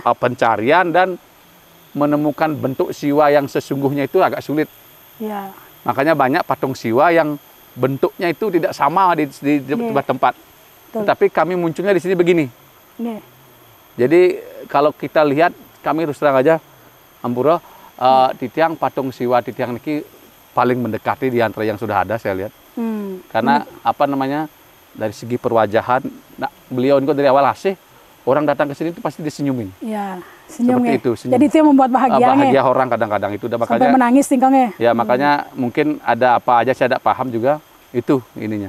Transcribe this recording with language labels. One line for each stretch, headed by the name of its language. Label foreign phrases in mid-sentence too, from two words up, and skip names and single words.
Indonesian: Pencarian dan menemukan bentuk siwa yang sesungguhnya itu agak sulit. Makanya banyak patung siwa yang bentuknya itu tidak sama di tempat-tempat. Tetapi kami munculnya di sini begini. Jadi kalau kita lihat, kami terus terang aja,
Balinese: Ampura, titiang
Indonesian: patung siwa
Balinese: titiang niki
Indonesian: paling mendekati di antara yang sudah ada saya lihat. Karena apa namanya, dari segi perwajahan, beliau ini dari awal asih, orang datang ke sini itu pasti disenyumin. Senyum seperti itu. Senyum. Jadi itu yang membuat bahagia orang kadang-kadang itu. Makanya, sampai menangis tingkangnya. Ya makanya mungkin ada apa aja saya tidak paham juga itu ininya.